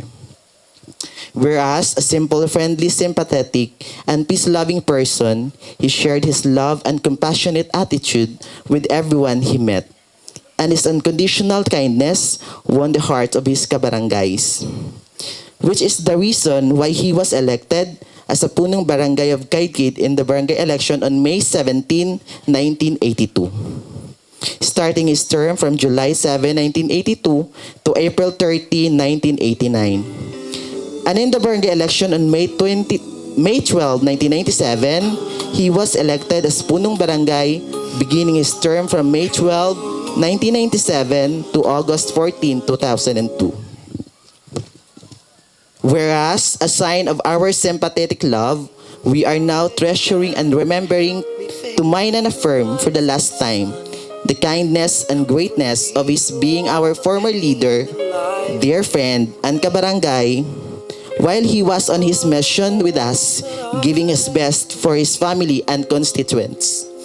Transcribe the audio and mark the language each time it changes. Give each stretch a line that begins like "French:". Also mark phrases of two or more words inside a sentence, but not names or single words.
English: Whereas a simple, friendly, sympathetic, and peace-loving person, he shared his love and compassionate attitude with everyone he met. And his unconditional kindness won the hearts of his kabarangays. Which is the reason why he was elected as a
Filipino: punong barangay
English: of Kaikid in the barangay election on May 17, 1982. Starting his term from July 7, 1982 to April 30, 1989. And in the barangay election on May 12, 1997, he was elected as
Filipino: punong barangay,
English: beginning his term from May 12, 1997 to August 14, 2002. Whereas, a sign of our sympathetic love, we are now treasuring and remembering to mine and affirm for the last time the kindness and greatness of his being our former leader, dear friend, and kabarangay, while he was on his mission with us, giving his best for his family and constituents.